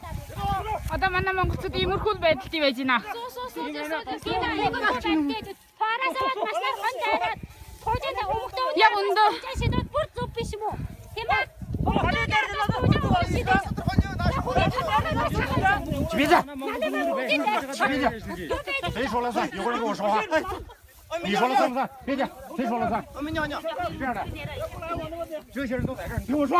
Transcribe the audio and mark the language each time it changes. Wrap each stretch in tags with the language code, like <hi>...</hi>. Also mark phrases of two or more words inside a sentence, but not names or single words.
<mn>Одоо манай монголчууд иймэрхүү байдалтай байж байна. Яг өндөө.</mn> <zh>起鼻子！起鼻子！谁说了算？一会儿跟我说话。你说了算不算？别介，谁说了算？这样的，这些人都在这儿，你听我说。</zh>